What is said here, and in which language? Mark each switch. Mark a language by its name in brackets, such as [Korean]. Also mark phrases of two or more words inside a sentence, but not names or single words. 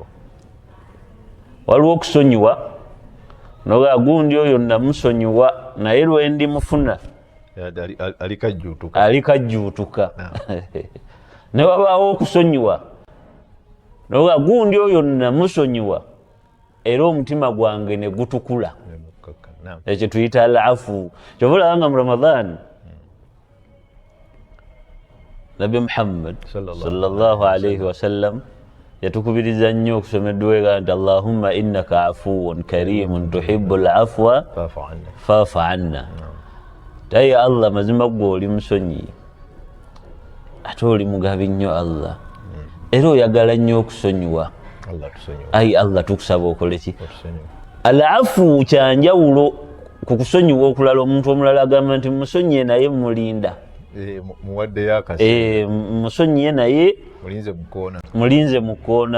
[Ganda] Waliwo okusonyiwa noga gundi oyo namusonyiwa naye lwendi mufuna alikajjuutuka. Ne wabaawo okusonyiwa noga gundi oyo namusonyiwa era omutima gwange ne gutukula. Ekyo tuyita al-afu. Kyova olabanga mu Ramadan Nabi Muhammad [Arabic] صلى الله عليه وسلم [Ganda] yatukubiriza nnyo okusoma edduwa nti [Arabic] اللهم إنك عفو كريم تحب العفو فاعف عنا. [Ganda] Tayi Allah mazima gwe oli musonyi ate oli mugabi nnyo Allah era oyagala nnyo okusonyiwa. Ayi Allah tukusaba okole ki? Al-afu kyanjawulo ku kusonyiwa okulala. Omuntu omulala agamba nti musonyiye naye mulinda, musonyiye naye mulinze mukoona.